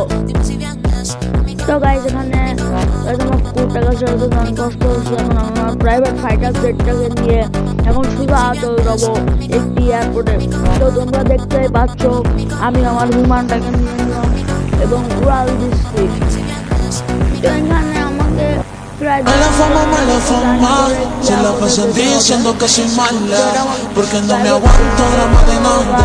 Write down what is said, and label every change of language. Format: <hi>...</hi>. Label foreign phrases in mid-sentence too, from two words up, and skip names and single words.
<bn>তো গাইস, এখানে আমার কোটাকা ছেড়ে অনেক কষ্ট হচ্ছে। এখন আমার</bn> <en>private fighter jetটাকে</en> <bn>নিয়ে এখন সোজা চলে যাবো একটি এয়ারপোর্টে। তো তোমরা দেখতেই পাচ্ছ আমি আমার বিমানটাকে নিয়ে নিলাম এবং উড়াল দিচ্ছি। তো এখানে আমাকে</bn> <es>Mala fama, se la pasan diciendo que soy mala, porque no me aguanto drama de nada.</es>